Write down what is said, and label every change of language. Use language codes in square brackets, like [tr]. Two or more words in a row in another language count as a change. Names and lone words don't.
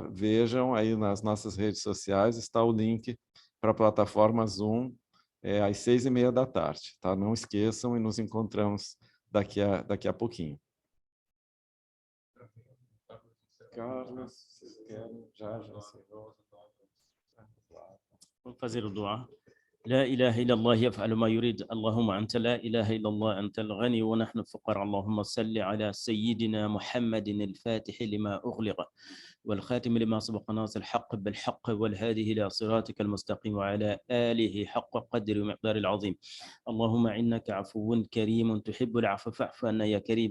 [pt] Vejam aí nas nossas redes sociais, está o link para a plataforma Zoom às 6h30 da tarde. Tá? Não esqueçam e nos encontramos daqui a pouquinho. Carlos, vocês querem? Já. Vamos fazer o dua. [ar] لا إله إلا الله يفعل ما يريد اللهم أنت لا إله إلا الله أنت الغني ونحن الفقراء اللهم صل على سيدنا محمد الفاتح لما أغلق والخاتم لما سبق ناصر الحق بالحق والهادي إلى صراطك المستقيم وعلى آله حق قدر ومقدار العظيم اللهم إنك عفو كريم تحب العفو فاعف عنا يا كريم